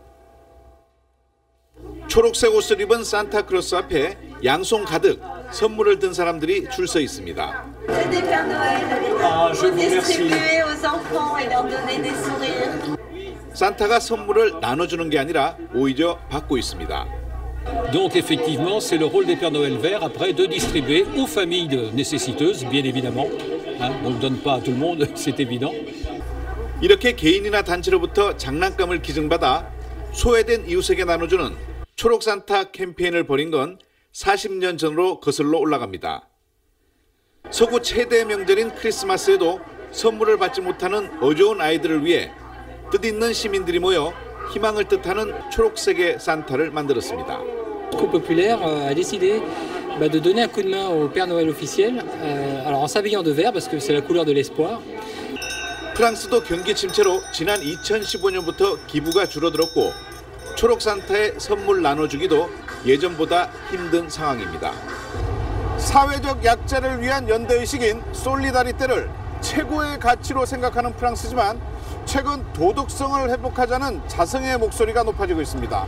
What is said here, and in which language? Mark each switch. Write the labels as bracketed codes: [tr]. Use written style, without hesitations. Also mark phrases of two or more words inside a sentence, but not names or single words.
[ko] 초록색 옷을 입은 산타클로스 앞에 양손 가득 선물을 든 사람들이 줄 서 있습니다. 산타가 선물을 나눠주는 게 아니라 오히려 받고 있습니다. [fr] Donc effectivement, c'est le rôle des Pères Noël verts après de distribuer aux familles nécessiteuses, bien évidemment. On ne donne pas à tout le monde, c'est évident. [ko] 이렇게 개인이나 단체로부터 장난감을 기증받아 소외된 이웃에게 나눠주는 초록 산타 캠페인을 벌인 건 40년 전으로 거슬러 올라갑니다. 서구 최대 명절인 크리스마스에도 선물을 받지 못하는 어려운 아이들을 위해 뜻있는 시민들이 모여 희망을 뜻하는 초록색의 산타를 만들었습니다. [fr] Le populaire a décidé de donner un coup de main au Père Noël officiel, alors en s'habillant de vert parce que c'est la couleur de l'espoir. [ko] 프랑스도 경기 침체로 지난 2015년부터 기부가 줄어들었고 초록 산타의 선물 나눠주기도 예전보다 힘든 상황입니다. 사회적 약자를 위한 연대의식인 솔리다리테를 최고의 가치로 생각하는 프랑스지만 최근 도덕성을 회복하자는 자성의 목소리가 높아지고 있습니다.